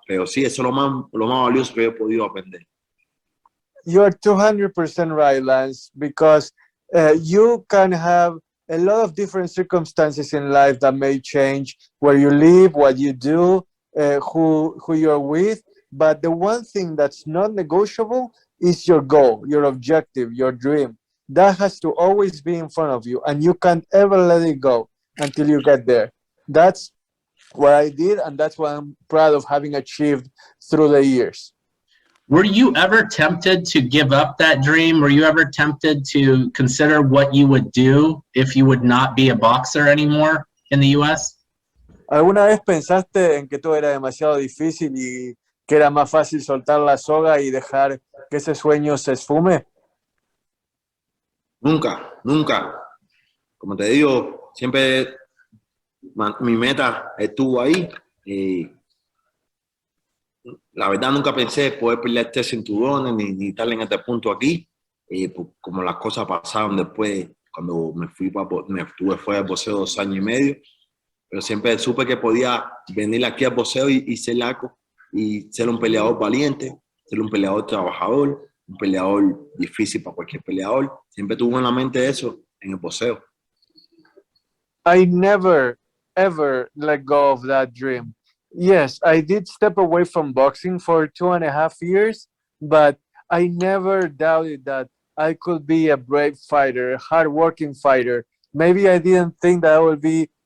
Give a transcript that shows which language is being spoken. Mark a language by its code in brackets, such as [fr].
[es] Pero sí, eso es lo más valioso que he podido aprender. [en] You're 200% right, Lance, because you can have a lot of different circumstances in life that may change where you live, what you do, who you're with. But the one thing that's not negotiable is your goal, your objective, your dream. That has to always be in front of you, and you can't ever let it go until you get there. That's what I did, and that's what I'm proud of having achieved through the years. Were you ever tempted to give up that dream? Were you ever tempted to consider what you would do if you would not be a boxer anymore in the U.S.? [es] ¿Alguna vez pensaste en que todo era demasiado difícil y que era más fácil soltar la soga y dejar que ese sueño se esfume? Nunca. Como te digo, siempre mi meta estuvo ahí. La verdad nunca pensé poder pelear 3 cinturones ni estar en este punto aquí, como las cosas pasaron después cuando estuve fuera del boxeo 2 años y medio, pero siempre supe que podía venir aquí al boxeo y ser largo y ser un peleador valiente, ser un peleador trabajador, un peleador difícil para cualquier peleador. Siempre tuve en la mente eso en el boxeo. [en] I never ever let go of that dream. Yes, I did step away from boxing for 2.5 years, but I never doubted that I could be a brave fighter, a hardworking fighter. Maybe I didn't think that I would be